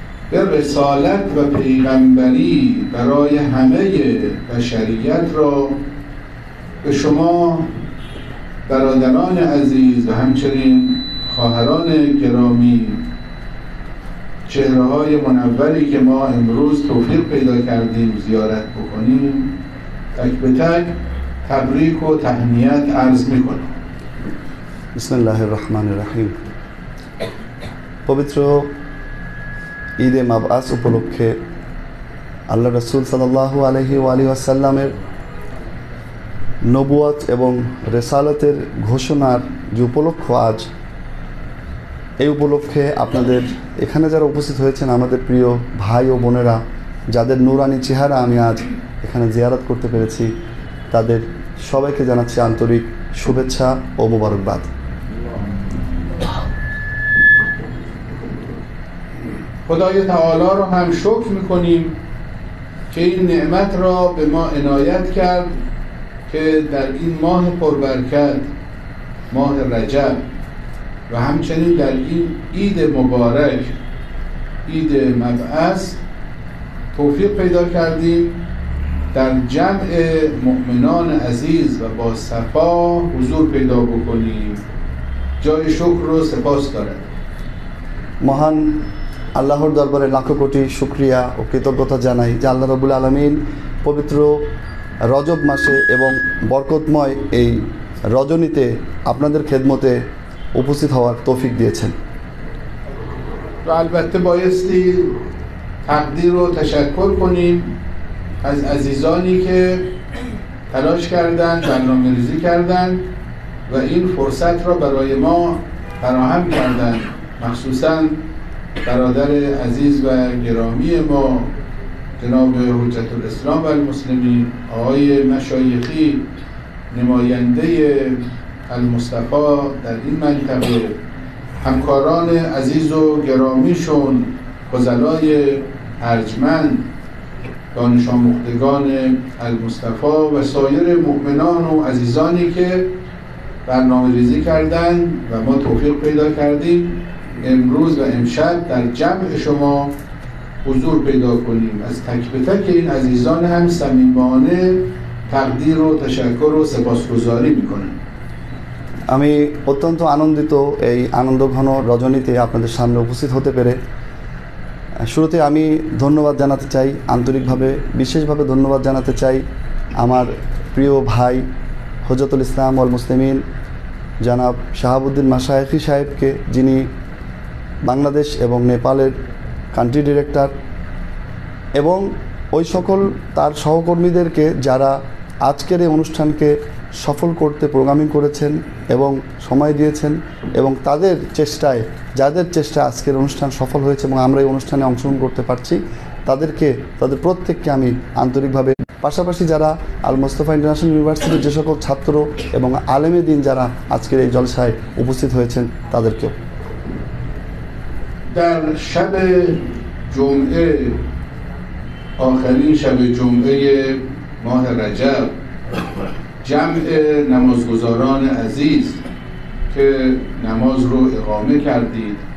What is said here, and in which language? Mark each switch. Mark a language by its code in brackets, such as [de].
[fa] به رسالت و پیغمبری برای همه بشریت را به شما برادران عزیز و همچنین خواهران گرامی، چهره‌های منوری که ما امروز توفیق پیدا کردیم زیارت بکنیم، تک به تک تبریک و تهنیت عرض می‌کنم. [ar] بسم الله الرحمن الرحیم. [bn] পবিত্র ঈদে মাবআস উপলক্ষে আল্লাহ রাসূল সাল্লাল্লাহু আলাইহি ওয়া আলিহি ওয়াসাল্লামের নবুয়ত এবং রেসালতের ঘোষণার যে উপলক্ষ আজ, এই উপলক্ষে আপনাদের এখানে যারা উপস্থিত হয়েছেন আমাদের প্রিয় ভাই ও বোনেরা, যাদের নূরানি চেহারা আমি আজ এখানে জিয়ারত করতে পেরেছি, তাদের সবাইকে জানাচ্ছি আন্তরিক শুভেচ্ছা ও মোবারকবাদ। [fa] خدای تعالی رو هم شکر میکنیم که این نعمت را به ما عنایت کرد که در این ماه پربرکت، ماه رجب و همچنین در این عید مبارک، عید مبعث، توفیق پیدا کردیم در جمع مؤمنان عزیز و با صفا حضور پیدا بکنیم جای شکر و سپاس دارد. [bn] মহান আল্লাহর দরবারে লাখো কোটি শুকরিয়া ও কৃতজ্ঞতা জানাই যে আল্লাহ রাব্বুল আলামিন পবিত্র রজব মাসে এবং বরকতময় এই রজনীতে আপনাদের খেদমতে উপস্থিত হওয়ার তৌফিক দিয়েছেন। [fa] و البته بایستی تقدیر و تشکر کنیم از عزیزانی که تلاش کردند، برنامه‌ریزی کردند و این فرصت را برای ما فراهم کردند، مخصوصاً برادر عزیز و گرامی ما جناب حجت الاسلام و المسلمین آقای مشایخی نماینده المصطفی در این منطقه، همکاران عزیز و گرامیشون، فضلای ارجمند، دانش آموختگان المصطفی و سایر مؤمنان و عزیزانی که برنامه ریزی کردند و ما توفیق پیدا کردیم امروز و امشب در جمع شما حضور پیدا کنیم. از تک به تک این عزیزان هم صمیمانه تقدیر و تشکر و سپاسگزاری میکنم। [bn] আমি অত্যন্ত আনন্দিত এই আনন্দঘন রজনীতে আপনাদের সামনে উপস্থিত হতে পেরে। শুরুতে আমি ধন্যবাদ জানাতে চাই, আন্তরিকভাবে বিশেষভাবে ধন্যবাদ জানাতে চাই আমার প্রিয় ভাই হজরতুল ইসলাম ওয়াল মুসলিমিন জনাব শাহাবুদ্দিন মাশায়েখি সাহেবকে, যিনি বাংলাদেশ এবং নেপালের কান্ট্রি ডিরেক্টর, এবং ওই সকল তার সহকর্মীদেরকে যারা আজকের এই অনুষ্ঠানকে সফল করতে প্রোগ্রামিং করেছেন এবং সময় দিয়েছেন, এবং তাদের চেষ্টায়, যাদের চেষ্টায় আজকের অনুষ্ঠান সফল হয়েছে এবং আমরা এই অনুষ্ঠানে অংশগ্রহণ করতে পারছি, তাদের প্রত্যেককে আমি আন্তরিকভাবে, পাশাপাশি যারা আল মুস্তাফা ইন্টারন্যাশনাল ইউনিভার্সিটির যে সকল ছাত্র এবং আলেমে দিন যারা আজকের এই জলসায় উপস্থিত হয়েছেন তাদেরকেও। [fa] در شب جمعه، آخرین شب جمعه ماه رجب، جمع نمازگزاران عزیز که نماز رو اقامه کردید